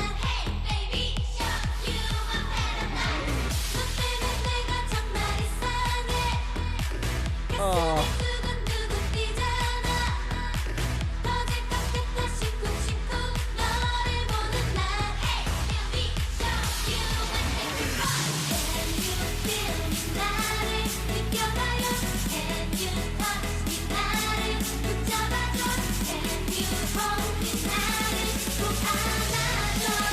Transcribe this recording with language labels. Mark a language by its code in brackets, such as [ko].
[en] Hey, baby, show you a better man. [ko] 너 때문에 내가 정말 이상해. Oh. 가슴이 두근두근 뛰잖아. 어제까지 시쿵시쿵 너를 보는 날. [en] Hey, baby, show you a better man. Can you feel me? [ko] 나를 느껴봐요. [en] Can you touch me? [ko] 나를 붙잡아줘. [en] Can you hold me? [ko] 나를 꼭 안아줘.